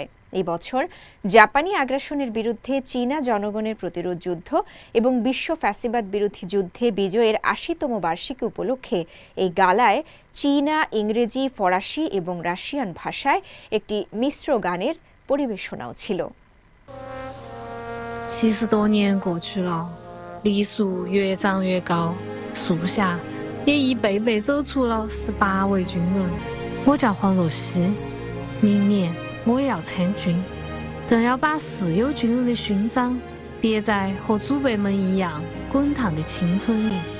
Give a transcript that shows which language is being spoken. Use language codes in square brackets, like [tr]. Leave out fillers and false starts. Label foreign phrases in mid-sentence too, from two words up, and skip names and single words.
[bn] এই বছর জাপানি আগ্রাসনের বিরুদ্ধে চীনা জনগণের প্রতিরোধ যুদ্ধ এবং বিশ্ব ফ্যাসিবাদ বিরোধী যুদ্ধে বিজয়ের ৮০তম বার্ষিকী উপলক্ষে এই গালায় চীনা, ইংরেজি, ফরাসি এবং রাশিয়ান ভাষায় একটি মিশ্র গানের পরিবেশনাও ছিল। [zh] 70 多年过去了，梨树越长越高，树下也一辈辈走出了18位军人。我叫黄若曦，明年我也要参军，更要把世有军人的勋章别在和祖辈们一样滚烫的青春里。